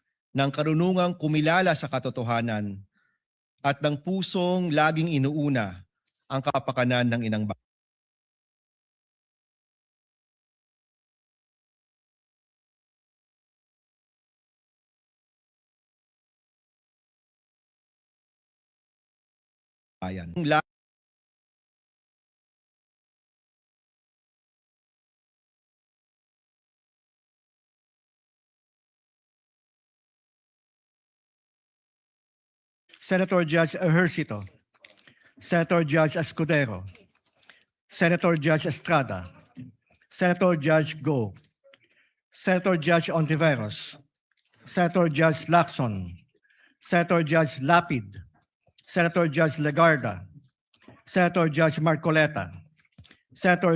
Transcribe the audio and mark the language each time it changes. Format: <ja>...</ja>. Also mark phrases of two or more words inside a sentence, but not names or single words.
<tl>ng karunungang kumilala sa katotohanan at ng pusong laging inuuna ang kapakanan ng inang bayan.</tl> <en>Senator Judge Ejercito, Senator Judge Escudero, Senator Judge Estrada, Senator Judge Go, Senator Judge Ontiveros, Senator Judge Lacson, Senator Judge Lapid, Senator Judge Legarda, Senator Judge Marcoleta, Senator</en>